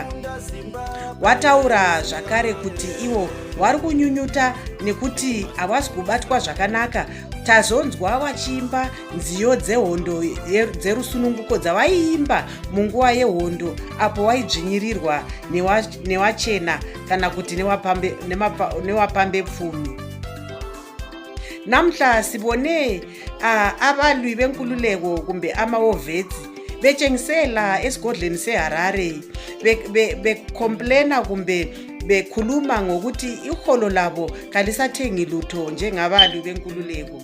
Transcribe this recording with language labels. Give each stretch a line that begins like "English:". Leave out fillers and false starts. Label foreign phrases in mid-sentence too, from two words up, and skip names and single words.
Shona: Wataura zvakare kuti ivo vari kunyunyuta nekuti havasi kubatwa zvakanaka. Tazonzwa vachiimba nziyo dzehondo dzerusununguko dzavaiimba munguva yehondo apo waidzvinyirirwa newachena kana kuti newapambe pfumi.
North Ndebele: Namhla sibone abalwi benkululeko kumbe amahovhetsi bechengisela esigodleni seHarare becomplaina kumbe bekhuluma ngokuthi iholo labo kalisathengi lutho njengabalwi benkululeko.